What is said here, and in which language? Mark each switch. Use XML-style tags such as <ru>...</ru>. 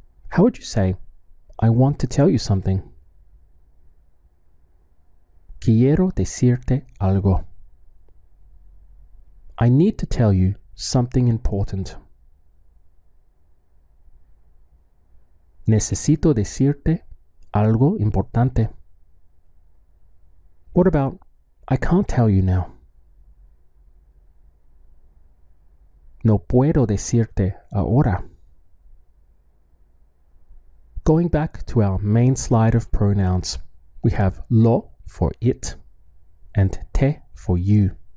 <en>How would you say, I want to tell you something?</en> <es>Quiero decirte algo.</es> <en>I need to tell you something important.</en> <es>Necesito decirte algo importante.</es> <en>What about, I can't tell you now?</en> <es>No puedo decirte ahora.</es> <en>Going back to our main slide of pronouns, we have lo for it and te for you.</en>